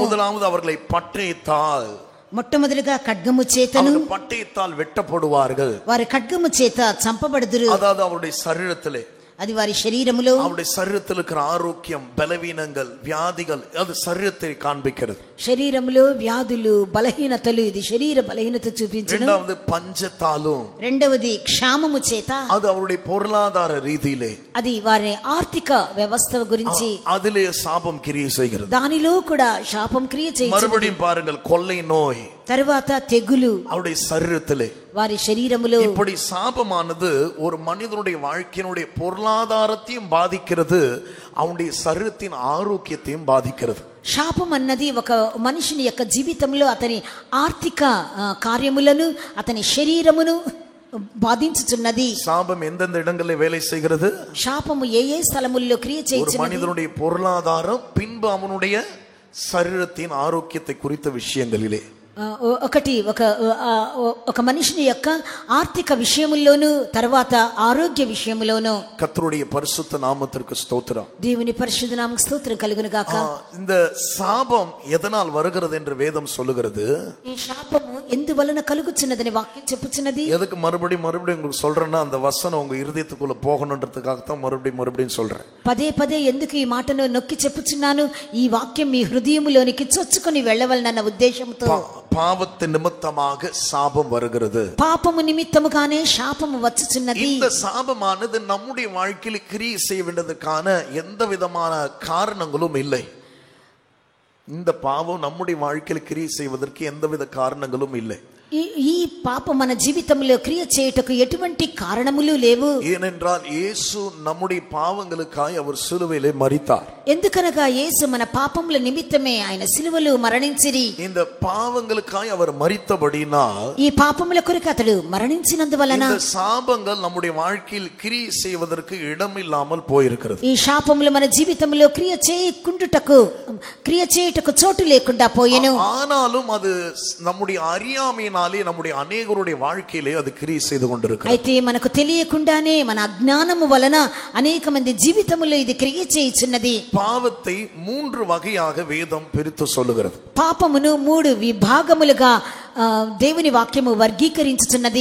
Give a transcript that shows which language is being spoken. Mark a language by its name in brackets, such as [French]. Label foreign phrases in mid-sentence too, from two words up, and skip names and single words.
[Tamil] முதலாவது அவர்களை பட்டயத்தால், [Telugu] మొట్టమొదటిగా ఖడ్గము చేతను, [Tamil] பட்டயத்தால் வெட்டப்படுவார்கள். [Telugu] వారి ఖడ్గము చేత చంపబడుదురు. [Tamil] அதாவது அவருடைய சரீரத்திலே, [Telugu] అది వారి శరీరములో, [Tamil] அவருடைய சரீரத்தில் இருக்கிற ஆரோக்கியம், பலவீனங்கள், வியாதிகள் அது சரீரத்தை காண்பிக்கிறது. [Telugu] శరీరములో వ్యాధులు, బలహీనతలు, ఇది శరీర బలహీనత చూపించును. [Tamil] இரண்டாவது பஞ்சத்தாலும், [Telugu] రెండవది క్షామము చేత, [Tamil] அது அவருடைய பொருளாதார ரீதியிலே, [Telugu] అది వారి ఆర్థిక వ్యవస్థ గురించి, [Tamil] அதிலே சாபம் கிரியை செய்கிறது. [Telugu] దానిలో కూడా శాపం క్రియ చేయుచున్నది. [Tamil] மறுபடியும் பாருங்கள், கொள்ளை நோய், [Telugu] తరువాత తెగులు [Tamil] அவருடைய சரீரத்திலே, [Telugu] వారి శరీరములో. [Tamil] இப்படி சாபமானது ஒரு மனிதனுடைய வாழ்க்கையினுடைய பொருளாதாரத்தையும் பாதிக்கிறது, அவனுடைய சரீரத்தின் ஆரோக்கியத்தையும் பாதிக்கிறது. [Telugu] శాపం అన్నది ఒక మనిషిని యొక్క జీవితంలో అతని ఆర్థిక కార్యములను, అతని శరీరమును బాధించుచున్నది. [Tamil] சாபம் எந்தெந்த இடங்களில் வேலை செய்கிறது? [Telugu] శాపము ఏ ఏ స్థలముల్లో క్రియ [Tamil] ஒரு [Telugu] చేయుచున్నది? [Tamil] மனிதனுடைய பொருளாதாரம், பின்பு அவனுடைய சரீரத்தின் ஆரோக்கியத்தை குறித்த விஷயங்களிலே. [Telugu] ఒక మనిషిని యొక్క ఆర్థిక విషయముల్లోను తర్వాత ఆరోగ్య విషయములోను. [Tamil] கர்த்தருடைய பரிசுத்த நாமத்திற்கு ஸ்தோத்திரம். [Telugu] దేవుని పరిశుద్ధ నామముకు స్తోత్రం కలుగును గాక. [Tamil] இந்த சாபம் எதனால் வருகிறது என்று வேதம் சொல்லுகிறது. [Telugu] ఈ శాపము ఎందువలన కలుగుచున్నదని వాక్యం చెప్పుచున్నది. [Tamil] எதுக்கு மறுபடியும் உங்களுக்கு சொல்றேன்னா அந்த வசனம் உங்க இருதயத்துக்குள்ள போகணும்ன்றதுக்காக தான் மறுபடியும் சொல்றேன். [Telugu] పదే పదే ఎందుకు ఈ మాటను నొక్కి చెప్పుచున్నాను, ఈ వాక్యం మీ హృదయములోనికి చొచ్చుకొని వెళ్ళవలనన్న ఉద్దేశంతో. [Tamil] பாவத்தின் நிமித்தமாக சாபம் வருகிறது. [Telugu] పాపము నిమిత్తముగానే శాపము వచ్చుచున్నది. [Tamil] இந்த சாபமானது நம்முடைய வாழ்க்கையில் கிரியை செய்ய வேண்டியதற்கான எந்த விதமான காரணங்களும் இல்லை. இந்த பாவம் நம்முடைய வாழ்க்கையில் கிரியை செய்வதற்கு எந்தவித காரணங்களும் இல்லை. [Telugu] ఈ పాపం మన జీవితంలో క్రియ చేయుటకు ఎటువంటి కారణములు లేవు. [Tamil] ஏனென்றால் இயேசு நம்முடைய பாவங்களுக்காய் அவர் சிலுவையிலே மரித்தார். [Telugu] ఎందుకనగా యేసు మన పాపముల నిమిత్తమే ఆయన సిలువలో మరణించిరి. [Tamil] இந்த பாவங்களுக்காய் அவர் மரித்தபடினால், [Telugu] ఈ పాపముల కొరకు అతడు మరణించినందువలన [Tamil] இந்த சாபங்கள் நம்முடைய வாழ்க்கையில் கிரியை செய்வதற்கு இடமில்லாமல் போயிருக்கிறது. [Telugu] ఈ శాపములు మన జీవితంలో క్రియ చేయుటకు చోటు లేకుండా పోయెను. [Tamil] ஆனாலும் அது நம்முடைய அறியாமையினாலே நம்முடைய அநேகருடைய வாழ்க்கையிலே அது கிரியை செய்து கொண்டிருக்கிறது. [Telugu] అయితే మనకు తెలియకుండానే మన అజ్ఞానము వలన అనేక మంది జీవితములో ఇది క్రియ చేయుచున్నది. [Tamil] பாவத்தை 3 வகையாக வேதம் பிரித்து சொல்லுகிறது. [Telugu] పాపమును 3 విభాగములుగా దేవుని వాక్యము వర్గీకరించుచున్నది.